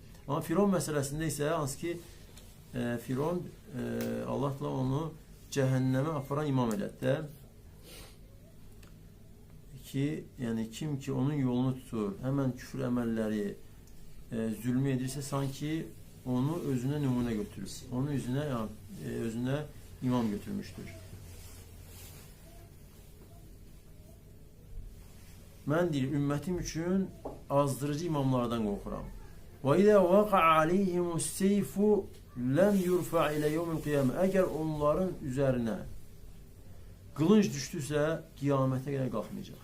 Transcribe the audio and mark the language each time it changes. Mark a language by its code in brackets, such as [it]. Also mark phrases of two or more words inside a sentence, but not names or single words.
[tr] Ama Firon meselesinde ise hansı ki Firon Allah'la onu cehenneme aparan imam elədi. Ki yani kim ki onun yolunu tutur, hemen küfür emelleri zulmü edirse sanki onu özüne numune götürür. Onu özüne imam götürmüştür. [az] mən deyir, ümmətim üçün azdırıcı imamlardan qorxuram. [ar] وإذا وقع عليهم السيف لم يرفع إلى يوم القيامة. [az] Əgər onların üzərinə qılınc düşdüsə, qiyamətə qədər qalxmayacaq.